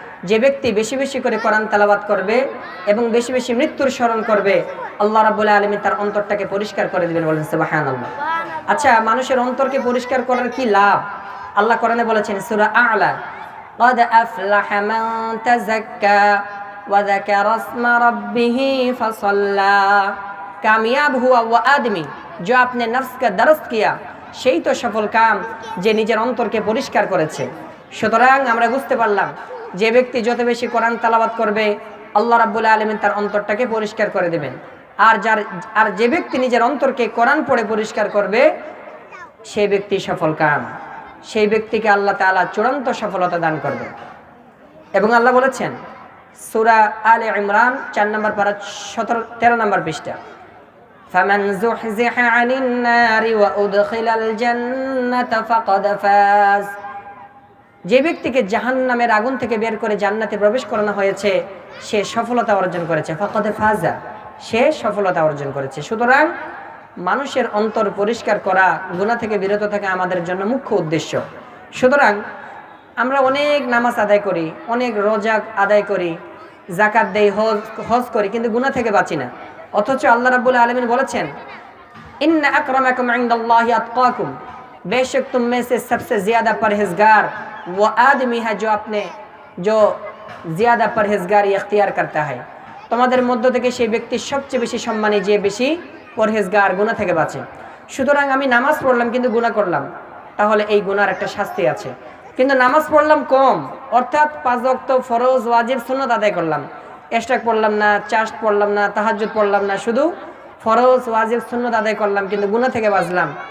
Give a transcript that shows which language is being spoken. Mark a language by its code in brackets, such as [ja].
[bn] যে ব্যক্তি বেশি বেশি করে কোরআন তেলাওয়াত করবে এবং বেশি বেশি মৃত্যুর স্মরণ করবে, আল্লাহ রাব্বুল আলামিন তার অন্তরটাকে পরিষ্কার করে দিবেন। বলেন সুবহানাল্লাহ। আচ্ছা, মানুষের অন্তরকে পরিষ্কার করার কি লাভ? আল্লাহ কোরআনে বলেছেন সূরা আ'লা, [ar] قد أفلح من تزكى وذكر اسم ربه فصلى। [hi] कामयाब हुआ वो आदमी जो अपने नफ्स का दरस्त किया, [bn] সেই তো সফল কাম যে নিজের অন্তরকে পরিষ্কার করেছে। সুতরাং আমরা বুঝতে পারলাম, যে ব্যক্তি যত বেশি কোরআন তেলাওয়াত করবে, আল্লাহ রাব্বুল আলামিন তার অন্তরটাকে পরিষ্কার করে দেবেন। আর যে ব্যক্তি নিজের অন্তরকে কোরআন পড়ে পরিষ্কার করবে, সেই ব্যক্তি সফল কাম, সেই ব্যক্তিকে আল্লাহ তাআলা চূড়ান্ত সফলতা দান করবে। এবং আল্লাহ বলেছেন সূরা আলে ইমরান 4 নম্বর পারা 13 নম্বর পৃষ্ঠা, [ar] ফামান যুহযিহা আনিন নারি ওয়া উদখিলাল জান্নাতা ফাকাদ ফাজ। [bn] যে ব্যক্তিকে জাহান্নামের আগুন থেকে বের করে জান্নাতে প্রবেশ করানো হয়েছে, সে সফলতা অর্জন করেছে। [ar] ফাকাদ ফাজা, [bn] সে সফলতা অর্জন করেছে। সুতরাং মানুষের অন্তর পরিষ্কার করা, গুনাহ থেকে বিরত থাকা আমাদের জন্য মুখ্য উদ্দেশ্য। সুতরাং আমরা অনেক নামাজ আদায় করি, অনেক রোজা আদায় করি, যাকাত দেই, হজ করি, কিন্তু গুনাহ থেকে বাঁচি না। অথচ আল্লাহ রাব্বুল আলামিন বলেছেন, [ar] ইন্না আকরামাকুম ইনদাল্লাহি আতকাকুম, [hi] बेशक तुम में से सबसे ज्यादा परहेजगार वो आदमी है जो ज्यादा परहेजगारी इख्तियार करता है। [bn] তোমাদের মধ্য থেকে সেই ব্যক্তি সবচেয়ে বেশি সম্মানী, যে বেশি পরহেজগার, গুনাহ থেকে বাঁচে। সুতরাং আমি নামাজ পড়লাম কিন্তু গুনাহ করলাম, তাহলে এই গুনার একটা শাস্তি আছে। কিন্তু নামাজ পড়লাম কম, অর্থাৎ 5 ওয়াক্ত ফরজ, ওয়াজিব, সুন্নাত আদায় করলাম, ইশরাক পড়লাম না, চাশত পড়লাম না, তাহাজ্জুদ পড়লাম না, শুধু ফরজ, ওয়াজিব, সুন্নাত আদায় করলাম, কিন্তু গুনাহ থেকে বাঁচলাম।